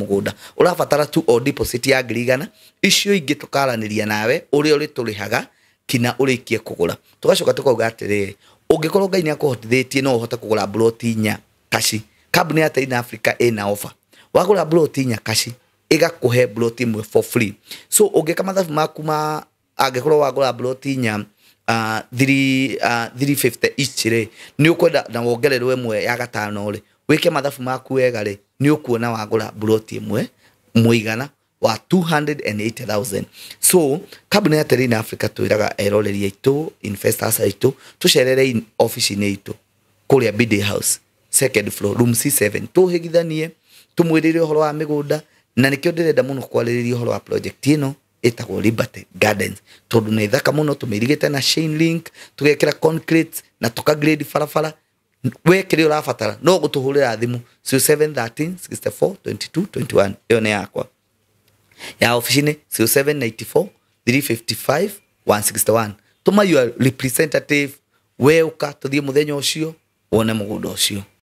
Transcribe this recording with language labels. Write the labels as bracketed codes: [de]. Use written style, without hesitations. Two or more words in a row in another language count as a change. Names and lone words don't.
[ki] mũgũnda ũrabatara tu o deposit ya 100 icio ingĩ tukaranĩria nawe ũrĩa ũrĩ tũrĩhaga kina ũrĩkie kũgũra tugacoka tukauga atĩrĩrĩ ũngĩkorwo Ngai nĩ akũhotithĩtie no ũhote kũgũra ploti 4 kashi kambuni ya Tein Africa ina offer wagũra ploti 4 kashi igakũhe ploti 1 [en] for free [ki] so ũngĩka mathabu maku ma angĩkorwo wagũra ploti 4 350 each rĩ nĩ ũkwenda na wongererwo ĩmwe ya gatano rĩ wĩke mathabu maku wega rĩ nĩ ũkuona wagũra ploti 1 mũigana wa 280,000 so kambuni ya Tein Africa twĩraga eroreri aitũ investors aitũ tucerere office-inĩ itũ kũrĩa Biddy House [en] second floor room C7 [ki] tuhigithanie tumwirire uhoro wa migunda na nikio ndirenda muno kwarĩrĩria uhoro wa project ino itagwo Liberty Gardens tondu nĩ thaka muno tumirigite na [en] chain link [ki] tugekira concrete na tukagrade farafara we kire urabatara no gutuhurira thimu 0713 64 22 21 iyo ni yakwa ya office-inĩ 0794 355 161 tuma [en] your representative [ki] we uka tuthie muthenya ucio wone mugunda ucio